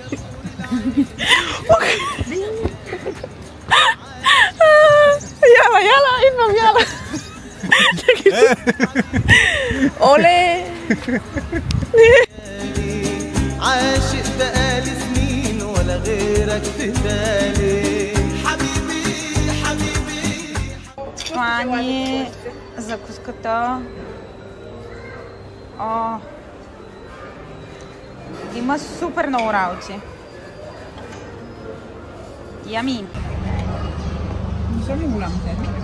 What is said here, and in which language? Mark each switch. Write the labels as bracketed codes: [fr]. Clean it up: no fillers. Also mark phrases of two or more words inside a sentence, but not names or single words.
[bg] Yalla, идвам, yalla. Оле! [ar] عاشق بقالي سنين ولا غيرك في بالي حبيبي حبيبي. [bg] Това ни е закуската. Има супер много работи. Ями. Не са ли голямите?